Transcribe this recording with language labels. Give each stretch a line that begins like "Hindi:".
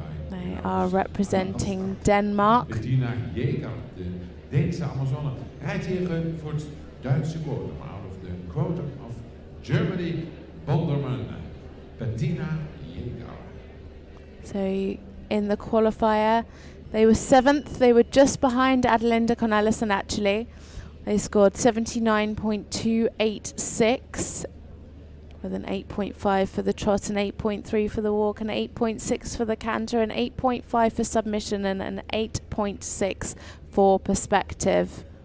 English: They are representing Denmark.
Dutch: Bettina Jaeger, de Deense Amazone, rijdt hier voor het Duitse quotum,
English: out of the quotum of Germany,
Dutch: Bonderman, Bettina Jaeger.
English: So in the qualifier, they were 7th. They were just behind Adelinde Cornelissen actually. They scored 79.286 with an 8.5 for the trot, an 8.3 for the walk, an 8.6 for the canter, an 8.5 for submission, and an 8.6 for perspective.